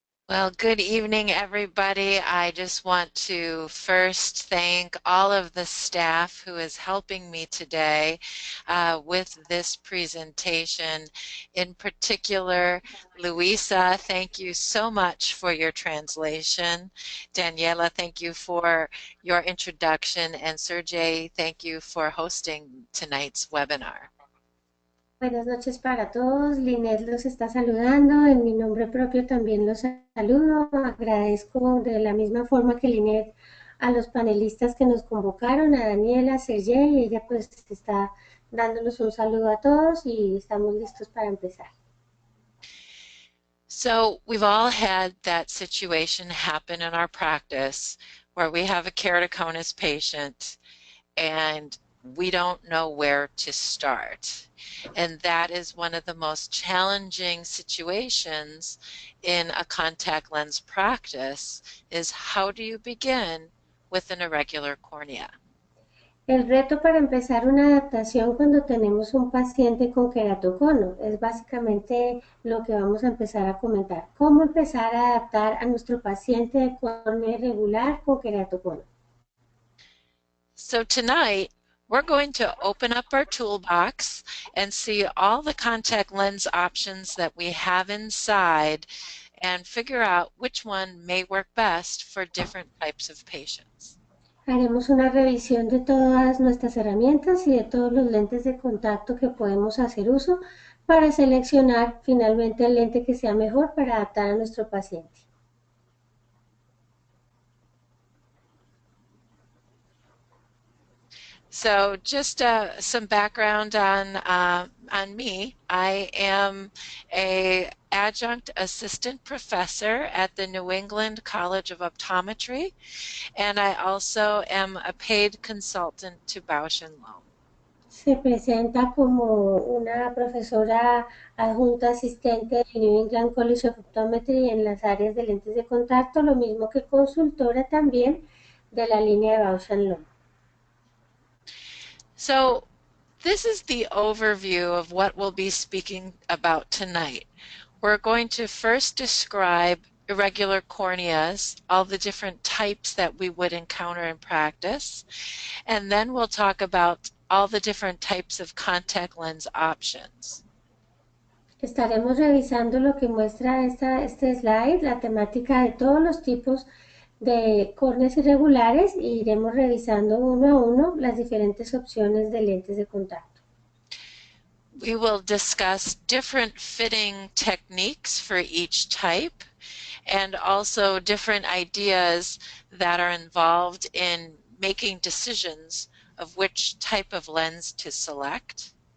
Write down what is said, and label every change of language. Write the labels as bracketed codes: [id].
[en] Well, good evening, everybody. I just want to first thank all of the staff who is helping me today with this presentation. In particular, Luisa, thank you so much for your translation. Daniela, thank you for your introduction. And Sergey, thank you for hosting tonight's webinar. [es] Buenas noches para todos. Lynette los está saludando. En mi nombre propio también los saludo. Agradezco de la misma forma que Lynette a los panelistas que nos convocaron, a Daniela, a Sergey. Ella pues está dándonos un saludo a todos y estamos listos para empezar. [en] So we've all had that situation happen in our practice where we have a keratoconus patient and we don't know where to start. And that is one of the most challenging situations in a contact lens practice, is how do you begin with an irregular cornea? [es] El reto para empezar una adaptación cuando tenemos un paciente con queratocono es básicamente lo que vamos a empezar a comentar. ¿Cómo empezar a adaptar a nuestro paciente de córnea irregular con queratocono? [en] So tonight, we're going to open up our toolbox and see all the contact lens options that we have inside and figure out which one may work best for different types of patients. [es] Haremos una revisión de todas nuestras herramientas y de todos los lentes de contacto que podemos hacer uso para seleccionar finalmente el lente que sea mejor para adaptar a nuestro paciente. [en] So just some background on me. I am a adjunct assistant professor at the New England College of Optometry, and I also am a paid consultant to Bausch & Lomb. [es] Se presenta como una profesora adjunta asistente del New England College of Optometry en las áreas de lentes de contacto, lo mismo que consultora también de la línea de Bausch & Lomb. [en] So this is the overview of what we'll be speaking about tonight. We're going to first describe irregular corneas, all the different types that we would encounter in practice, and then we'll talk about all the different types of contact lens options. [es] Estaremos revisando lo que muestra este slide, la temática de todos los tipos de córneas irregulares, e iremos revisando uno a uno las diferentes opciones de lentes de contacto. [en] We will discuss different fitting techniques for each type and also different ideas that are involved in making decisions of which type of lens to select.